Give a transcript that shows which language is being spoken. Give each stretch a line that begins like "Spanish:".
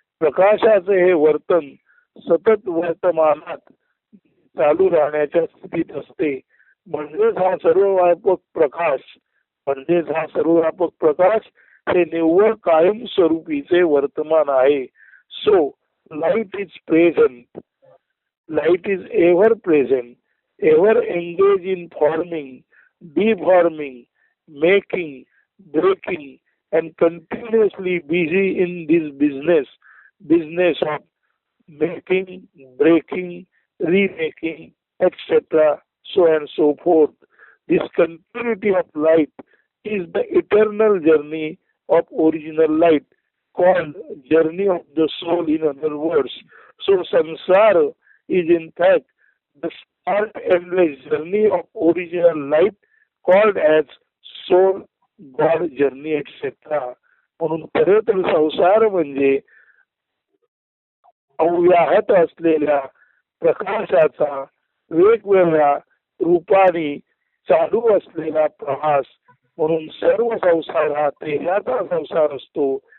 Marathi: प्रकाशाचे हे वर्तन सतत वर्तमानात चालू राहण्याच्या स्थितीत असते. म्हणजेच हा सर्वव्यापक प्रकाश हे निव्वळ कायम स्वरूपीचे वर्तमान आहे.
English: So light is present, light is ever present, ever engage in forming, deforming, making, breaking, and continuously busy in this business of making, breaking, remaking, etc. so and so forth. This continuity of light is the eternal journey of original light, called journey of the soul in other words. So samsara is in fact the start endless journey of original light called as soul, God journey, etc.
Marathi: म्हणून खरे तर संसार म्हणजे अव्याहत असलेल्या प्रकाशाचा वेगवेगळ्या रूपाने चालू असलेला प्रवास. म्हणून सर्व संसार हा तेजाचा संसार असतो